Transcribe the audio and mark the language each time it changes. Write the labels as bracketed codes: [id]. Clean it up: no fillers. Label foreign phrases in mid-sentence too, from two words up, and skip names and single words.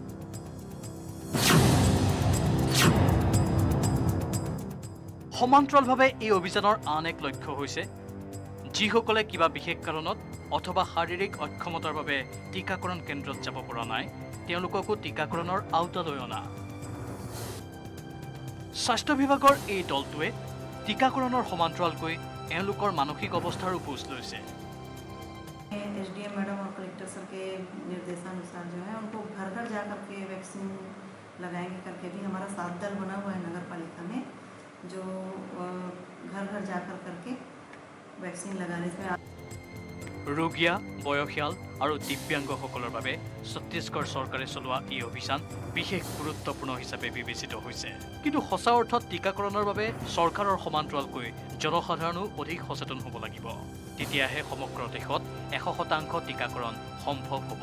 [as] সমান্তৰালভাৱে এই অভিযানৰ আন এক লক্ষ্য হৈছে যিসকলে কিবা বিশেষ কাৰণত অথবা শাৰীৰিক অক্ষমতাৰ বাবে টীকাকৰণ কেন্দ্ৰত যাব পৰা নাই তেওঁলোককো টীকাকৰণৰ আওতালৈ অনা। স্বাস্থ্য বিভাগৰ এই দলটোৱে টীকাকৰণৰ সমান্তৰালকৈ এওঁলোকৰ মানসিক অৱস্থাৰো বুজ লৈছে। [hi] एसडीएम मैडम और कलेक्टर सर के निर्देशानुसार जो है उनको घर घर जा करके वैक्सीन लगाएंगे करके भी हमारा 7 दल बना हुआ है नगर पालिका में जो घर घर जाकर करके वैक्सीन लगाने में [as] ৰোগীয়া বয়সীয়াল আৰু দিব্যাংগসকলৰ বাবে ছত্তীশগড় চৰকাৰে চলোৱা এই অভিযান বিশেষ গুৰুত্বপূৰ্ণ হিচাপে বিবেচিত হৈছে। কিন্তু সঁচা অৰ্থত টীকাকৰণৰ বাবে চৰকাৰৰ সমান্তৰালকৈ জনসাধাৰণো অধিক সচেতন হ'ব লাগিব। তেতিয়াহে সমগ্ৰ দেশত 100% টীকাকৰণ সম্ভৱ হ'ব।